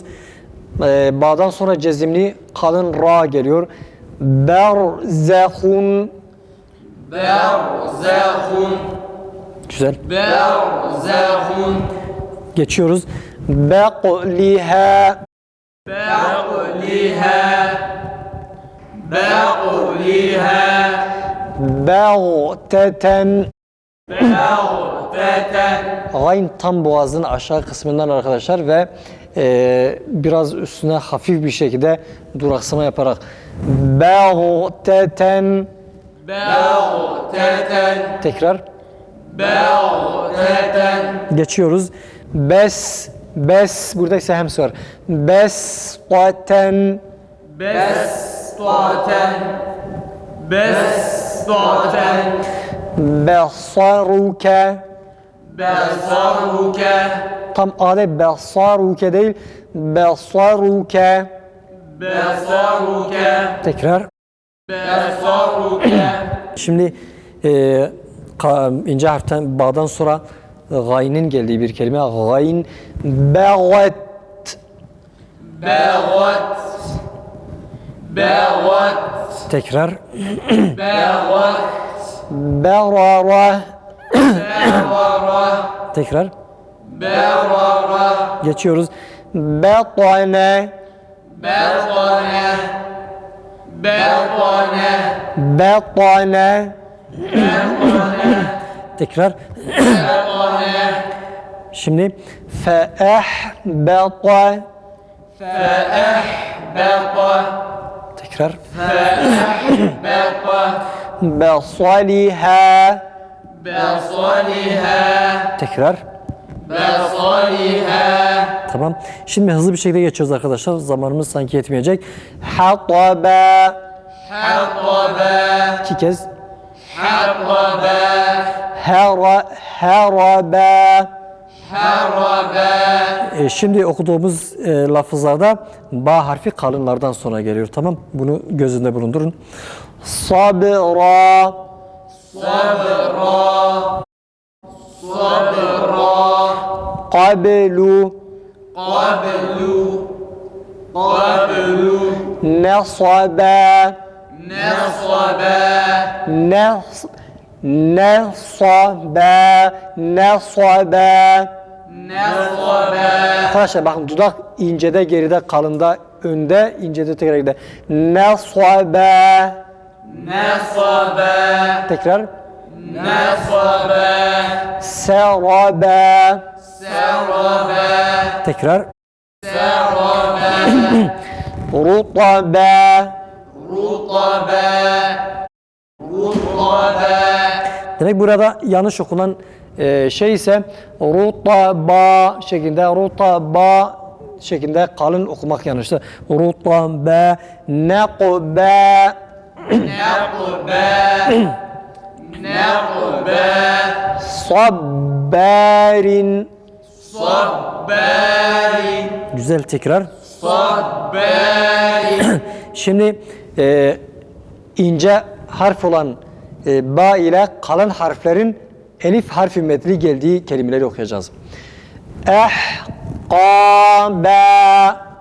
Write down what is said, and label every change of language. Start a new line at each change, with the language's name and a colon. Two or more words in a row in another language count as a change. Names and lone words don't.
Turkish: Ba'dan sonra cezimli kalın ra geliyor. Berzehun.
Arabic: برزخ
Turkish: Güzel.
Arabic: برزخ
Turkish: Geçiyoruz. Beqliha.
Arabic: بقلها بقلها
Turkish: Beğteten.
Arabic: بغتة
Turkish: Gayn tam boğazın aşağı kısmından arkadaşlar ve biraz üstüne hafif bir şekilde duraksama yaparak Beğteten.
Arabic: بغتة
Turkish: Tekrar.
Arabic: بغتة
Turkish: Geçiyoruz. Bes burada ise hems var. Besqaten.
Arabic: بسطة بسطة
Turkish: Besaruke.
Arabic: بصرك
Turkish: Tam ade besaruke değil. Besaruke.
Arabic: بصرك
Turkish: Tekrar.
Arabic: بصرك
Turkish: Şimdi ince harften Ba'dan sonra gaynin geldiği bir kelime. Gayn. Beğet.
Arabic: بغت بغت
Turkish: Tekrar.
Arabic: بغت
Turkish: Berara.
Arabic: بغر
Turkish: Tekrar.
Arabic: بغر
Turkish: Geçiyoruz. Betane.
Arabic: بطن بطن
Turkish: Betane. Tekrar.
Arabic: بطن
Turkish: Şimdi feehbeta.
Arabic: فأحبط
Turkish: Tekrar.
Arabic: فأحبط
Turkish: Besaliha.
Arabic: بصلها
Turkish: Tekrar.
Arabic: بصلها
Turkish: Tamam. Şimdi hızlı bir şekilde geçiyoruz arkadaşlar. Zamanımız sanki yetmeyecek. Hataba.
Arabic: حطب
Turkish: 2 kez.
Arabic: حطب
Turkish: Heraba.
Arabic: حرب
Turkish: Şimdi okuduğumuz lafızlarda ba harfi kalınlardan sonra geliyor. Tamam. Bunu gözünde bulundurun. Sabra.
Arabic: صبرا صبرا
Turkish: Qablu.
Arabic: قبل قبل
Turkish: Nasaba.
Arabic: نصبا
Turkish: Nasaba. Nasaba.
Arabic: نصبا
Turkish: Arkadaşlar bakın dudak incede geride kalında önde incede tekrar geride. Nasaba.
Arabic: نصبا
Turkish: Tekrar.
Arabic: نصبا
Turkish: Seraba.
Arabic: سربا
Turkish: Tekrar.
Arabic: سربا
Turkish: Rutaba.
Arabic: رطبا رطبا
Turkish: Demek burada yanlış okunan şey ise rutaba şeklinde kalın okumak yanlıştır.
Arabic: رطبا، نقبا, نقبا نقبا
Turkish: sabbarin.
Arabic: صبار
Turkish: Güzel tekrar.
Arabic: صبار
Turkish: Şimdi ince harf olan ba ile kalın harflerin elif harfi metni geldiği kelimeleri okuyacağız. Ehqaba.